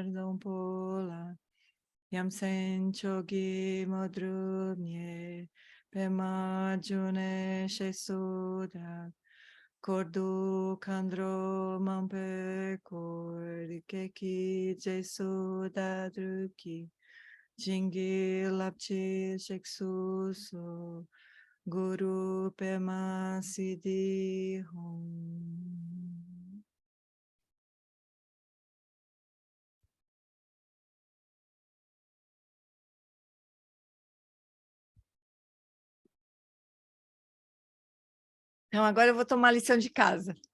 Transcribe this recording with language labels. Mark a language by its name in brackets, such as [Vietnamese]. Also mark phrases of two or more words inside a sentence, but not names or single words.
[Tibetan] སྡོང་པོ་ལ་ཡ་མཚན་མཆོག་གི་དངོས་གྲུབ་བརྙེས་པདྨ་འབྱུང་གནས་ཞེས་སུ་གྲགས་འཁོར་དུ་མཁའ་འགྲོ་མང་པོས་བསྐོར་ཁྱེད་ཀྱི་རྗེས་སུ་བདག་བསྒྲུབ་ཀྱིས་བྱིན་གྱིས་བརླབ་ཕྱིར་གཤེགས་སུ་གསོལ་གུ་རུ་པདྨ་སིདྡྷི་ཧཱུྃ. [Portuguese] Então, agora eu vou tomar a lição de casa.